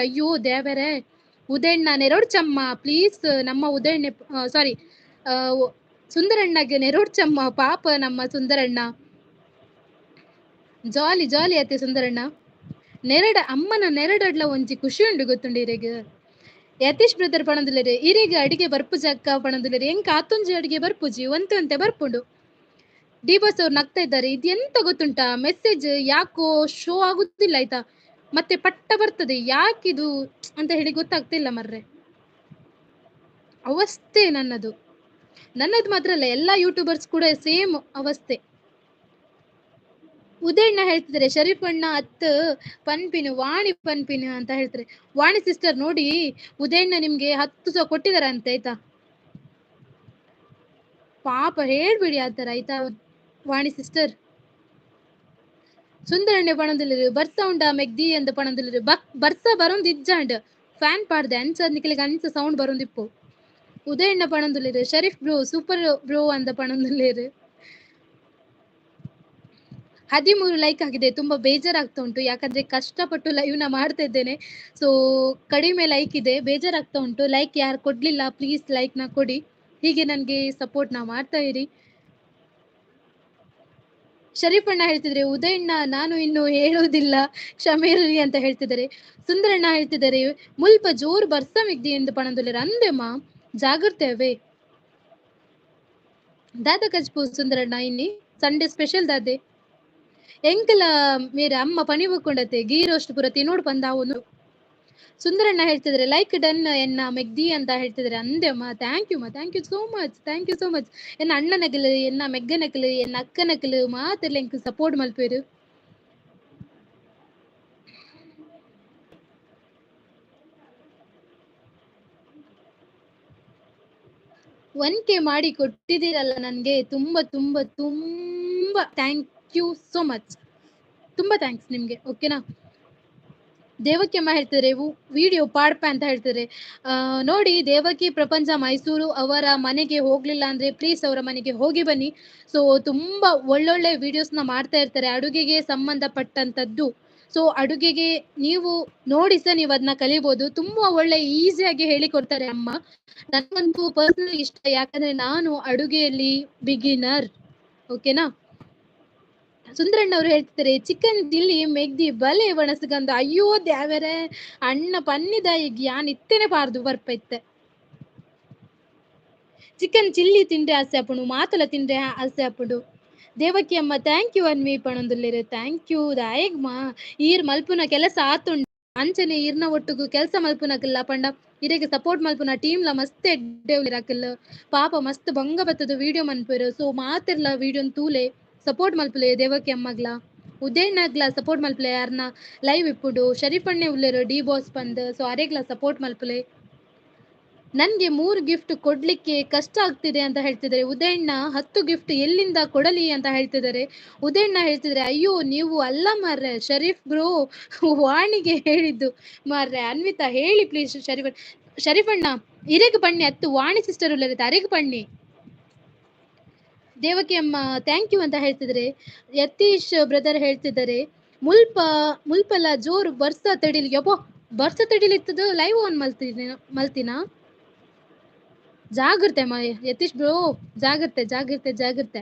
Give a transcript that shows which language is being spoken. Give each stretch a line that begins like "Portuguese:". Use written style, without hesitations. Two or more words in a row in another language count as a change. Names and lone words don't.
Tulu: ಅಯ್ಯೋ ದೇವರೇ, ಉದಯಣ್ಣ ನೆರೋಡ್ ಚಮ್ಮ ಪ್ಲೀಸ್, ನಮ್ಮ ಉದಯಣ್ಣ ಸಾರಿ ಸುಂದರಣ್ಣಗೆ ನೆರೋಡ್ ಚಮ್ಮ ಪಾಪ ನಮ್ಮ ಸುಂದರಣ್ಣ. ಜಾಲಿ ಜಾಲಿ ಅತ್ತೆ ಸುಂದರಣ್ಣ. ಅಮ್ಮನ ನೆರಡಡ್ಲ ಒಂಜಿ ಖುಷಿ ಉಂಡು ಗೊತ್ತುಂಡು ಇರೆಗ್. ಯತೀಶ್ ಬ್ರದರ್ ಪಣದುಲೆರ್ ಇರೆಗ್ ಅಡಿಗೆ ಬರ್ಪುಜಿ ಅಕ್ಕ ಪಣದುಲೆರ್ ಎಂಕ್ ಆತೊಂಜಿ ಅಡಿಗೆ ಬರ್ಪುಜಿ ಒಂತೆ ಬರ್ಪುಂಡು.
Kannada: ಡಿ ಬಾಸ್ ಅವ್ರು ನಗ್ತಾ ಇದ್ದಾರೆ. ಇದು ಎಂತ ಗೊತ್ತುಂಟಾ, ಮೆಸೇಜ್ ಯಾಕೋ ಶೋ ಆಗುತ್ತಿಲ್ಲ ಆಯ್ತಾ, ಮತ್ತೆ ಪಟ್ಟ ಬರ್ತದೆ, ಯಾಕಿದು ಅಂತ ಹೇಳಿ ಗೊತ್ತಾಗ್ತಿಲ್ಲ ಮರ್ರೆ. ಅವಸ್ಥೆ ನನ್ನದು ಮಾತ್ರ ಅಲ್ಲ, ಎಲ್ಲಾ ಯೂಟ್ಯೂಬರ್ಸ್ ಕೂಡ ಸೇಮ್ ಅವಸ್ಥೆ.
Tulu: ಉದಯಣ್ಣ ಹೇಳ್ತಿದ್ದಾರೆ ಶರೀಫ್ ಅಣ್ಣ ಅತ್ತ ಪನ್ಪಿನ್ ವಾಣಿ ಪನ್ಪಿನ್
Kannada: ಅಂತ ಹೇಳ್ತಾರೆ. ವಾಣಿ ಸಿಸ್ಟರ್ ನೋಡಿ, ಉದಯಣ್ಣ ನಿಮ್ಗೆ 10,000 ಕೊಟ್ಟಿದಾರಂತೆ ಆಯ್ತಾ. ಪಾಪ ಹೇಳ್ಬಿಡಿ ಆತರ ಆಯ್ತಾ ವಾಣಿ ಸಿಸ್ಟರ್.
Tulu: ಸುಂದರಣ್ಣ ಪಣದಿಲ್ಲ ಬರ್ಸ ಉಂಡ ಮೆಗ್ದಿ ಅಂತ ಪಣದಿಲ್ಲ ಬರ್ಸ ಬರೊಂದು ಇಜ್ಜಾಂಡ್ ಫ್ಯಾನ್ ಪಾಡ್ದೆ ಅಂಚ ನಿಕ್ಲಿಗೆ ಅಂಚ ಸೌಂಡ್ ಬರೊಂದಿಪ್ಪು. ಉದಯಣ್ಣ ಪಣದುಲ್ಲೇರು ಶರೀಫ್ ಬ್ರೋ
English: super bro
Tulu: ಅಂತ ಪಣದುಲ್ಲೇರು.
Kannada: 13 ಲೈಕ್ ಆಗಿದೆ. ತುಂಬಾ ಬೇಜಾರಾಗ್ತಾ ಉಂಟು, ಯಾಕಂದ್ರೆ ಕಷ್ಟಪಟ್ಟು ಲೈವ್ ನ ಮಾಡ್ತಾ ಇದ್ದೇನೆ. ಸೊ ಕಡಿಮೆ ಲೈಕ್ ಇದೆ, ಬೇಜಾರಾಗ್ತಾ ಉಂಟು. ಲೈಕ್ ಯಾರು ಕೊಡ್ಲಿಲ್ಲ ಪ್ಲೀಸ್ ಲೈಕ್ ನ ಕೊಡಿ, ಹೀಗೆ ನನ್ಗೆ ಸಪೋರ್ಟ್ ನ ಮಾಡ್ತಾ ಇರಿ. ಶರೀಫ್ ಅಣ್ಣ ಹೇಳ್ತಿದ್ರೆ ಉದಯಣ್ಣ ನಾನು ಇನ್ನು ಹೇಳುವುದಿಲ್ಲ ಕ್ಷಮೆ ಇರಲಿ ಅಂತ ಹೇಳ್ತಿದ್ದಾರೆ.
Tulu: ಸುಂದರಣ್ಣ ಹೇಳ್ತಿದ್ದಾರೆ ಮುಲ್ಪ ಜೋರು ಬರ್ಸಮಿದ್ದಿ ಎಂದು ಪಣದುಲ್ಲೇರು ಅಂದೆಮ್ಮ ಜಾಗ್ರತೆವೆ ದಾದ ಕಜ್ಪು ಸುಂದರಣ್ಣ ಇನ್ನಿ ಸಂಡೇ ಸ್ಪೆಷಲ್ ದಾದೆ ಎಂಕಲ ಮೇರೆ ಅಮ್ಮ ಪಣಿ ಬಕ್ಕೊಂಡತೆ ಗೀ ರೋಸ್ಟ್ ಪೂರ ತಿನ್ನೋಡು ಪಂದಾವನು.
Kannada: ಸುಂದರಣ್ಣ ಹೇಳ್ತಿದ್ರೆ
English: like done
Tulu: ಎನ್ನ ಮೆಗ್ದಿ
Kannada: ಅಂತ ಹೇಳ್ತಿದ್ರೆ ಅಂದೆಮ್ಮ
English: thank you so much.
Tulu: ಎನ್ನ ಅಣ್ಣನಕಲು ಎನ್ನ ಮೆಗ್ಗನಕಲು ಎನ್ನ ಅಕ್ಕನಕಲು ಮಾತೆಲ್ಲ ಎಂಕ್ ಸಪೋರ್ಟ್ ಮಲ್ಪೇರು.
Kannada: ಒನ್ಕೆ ಮಾಡಿ ಕೊಟ್ಟಿದ್ದೀರಲ್ಲ ನನ್ಗೆ, ತುಂಬಾ ತುಂಬಾ ತುಂಬಾ
English: thank you so much.
Kannada: ತುಂಬಾ ಥ್ಯಾಂಕ್ಸ್ ನಿಮ್ಗೆ, ಓಕೆನಾ. ದೇವಕಿಯಮ್ಮ ಹೇಳ್ತಿದ್ರೆ
Tulu: ವಿಡಿಯೋ ಪಾಡ್ಪ
Kannada: ಅಂತ ಹೇಳ್ತಿದ್ರೆ ನೋಡಿ ದೇವಕಿ ಪ್ರಪಂಚ ಮೈಸೂರು ಅವರ ಮನೆಗೆ ಹೋಗ್ಲಿಲ್ಲ ಅಂದ್ರೆ ಪ್ಲೀಸ್ ಅವರ ಮನೆಗೆ ಹೋಗಿ ಬನ್ನಿ. ಸೊ ತುಂಬಾ ಒಳ್ಳೊಳ್ಳೆ ವಿಡಿಯೋಸ್ ನ ಮಾಡ್ತಾ ಇರ್ತಾರೆ ಅಡುಗೆಗೆ ಸಂಬಂಧಪಟ್ಟಂತದ್ದು. ಸೊ ಅಡುಗೆಗೆ ನೀವು ನೋಡಿ ಸಹ ನೀವು ಅದನ್ನ ಕಲಿಬಹುದು. ತುಂಬಾ ಒಳ್ಳೆ ಈಸಿಯಾಗಿ ಹೇಳಿಕೊಡ್ತಾರೆ ಅಮ್ಮ. ನನಗಂತೂ ಪರ್ಸನಲ್ ಇಷ್ಟ, ಯಾಕಂದ್ರೆ ನಾನು ಅಡುಗೆಯಲ್ಲಿ ಬಿಗಿನರ್, ಓಕೆನಾ.
Tulu: ಸುಂದರಣ್ಣ
Kannada: ಅವರು ಹೇಳ್ತಿದ್ದಾರೆ
Tulu: ಚಿಕನ್ ಚಿಲ್ಲಿ ಮೆಗ್ದಿ ಬಲೆ ಒಣಸಗಂದು. ಅಯ್ಯೋ ದ್ಯಾವರೇ, ಅಣ್ಣ ಪನ್ನಿದ ಈಗ ಯಾನ್ ಇತ್ತೇನೆ ಪಾರ್ದು ಬರ್ಪೈತೆ. ಚಿಕನ್ ಚಿಲ್ಲಿ ತಿಂಡ್ರೆ ಆಸೆ ಆಪುಂಡು, ಮಾತಲ ತಿಂಡ್ರೆ ಆಸೆ ಆಪುಂಡು. ದೇವಕಿ ಅಮ್ಮ
English: thank you
Tulu: ಅನ್ವಿ ಪಣಂದುಲ್ಲೇರು
English: thank you
Tulu: ದಾಯಗ್ಮಾ. ಈರ್ ಮಲ್ಪುನ ಕೆಲಸ ಆತುಂಡು ಅಂಚನೆ ಈರ್ನ ಒಟ್ಟುಗು ಕೆಲಸ ಮಲ್ಪುನಕಲ್ಲ ಪಂಡ ಇರೆಗೆ ಸಪೋರ್ಟ್ ಮಲ್ಪುನ ಟೀಮ್ ಲ ಮಸ್ತ್ ಎಡ್ಡೆವ್ಲಿರಾಕಲ್ಲ. ಪಾಪ ಮಸ್ತ್ ಬಂಗ ಬತ್ತದ ವಿಡಿಯೋ ಮನ್ಪೇರು. ಸೊ ಮಾತಿರ್ಲ ವಿಡಿಯೋನ್ ತೂಲೆ ಸಪೋರ್ಟ್ ಮಲ್ಪುಲೆ ದೇವಕಿ ಅಮ್ಮಗ್ಲ ಉದಯಣ್ಣಗ್ಲ ಸಪೋರ್ಟ್ ಮಲ್ಪುಲೆ. ಯಾರನ್ನ ಲೈವ್ ಇಪ್ಪುಡು ಶರೀಫ್ ಅಣ್ಣೆ ಉಳ್ಳೇರು ಡಿ ಬಾಸ್ ಬಂದ್. ಸೊ ಅರೆಗ್ಲ ಸಪೋರ್ಟ್ ಮಲ್ಪುಲೆ.
Kannada: ನನ್ಗೆ 3 ಗಿಫ್ಟ್ ಕೊಡ್ಲಿಕ್ಕೆ ಕಷ್ಟ ಆಗ್ತಿದೆ ಅಂತ ಹೇಳ್ತಿದ್ದಾರೆ ಉದಯಣ್ಣ. 10 ಗಿಫ್ಟ್ ಎಲ್ಲಿಂದ ಕೊಡಲಿ ಅಂತ ಹೇಳ್ತಿದ್ದಾರೆ. ಉದಯಣ್ಣ ಹೇಳ್ತಿದ್ರೆ ಅಯ್ಯೋ ನೀವು ಅಲ್ಲ ಮಾರ್ರೆ ಶರೀಫ್ ಬ್ರೋ, ವಾಣಿಗೆ ಹೇಳಿದ್ದು ಮಾರ್ರೆ.
Tulu: ಅನ್ವಿತಾ ಹೇಳಿ ಪ್ಲೀಸ್ ಶರೀಫ್ ಅಣ್ಣ ಇರೆಗ್ ಬಣ್ಣಿ ಅತ್ತು ವಾಣಿ ಸಿಸ್ಟರ್ ಉಳ್ಳರತ್ತೆ ಅರೆಗ್ ಬಣ್ಣಿ.
Kannada: ದೇವಕಿ ಅಮ್ಮ
English: thank you
Kannada: ಅಂತ ಹೇಳ್ತಿದ್ರೆ.
Tulu: ಯತೀಶ್ ಬ್ರದರ್ ಹೇಳ್ತಿದ್ದಾರೆ ಮುಲ್ಪಲ ಜೋರು ಬರ್ಸ ತಡಿಲಿ. ಯಪ್ಪೋ ಬರ್ಸ ತಡಿಲಿತ್ತದ
English: live on
Tulu: ಮಲ್ತಿನ ಜಾಗ್ರತೆ ಯತೀಶ್ ಬ್ರೋ, ಜಾಗ್ರತೆ.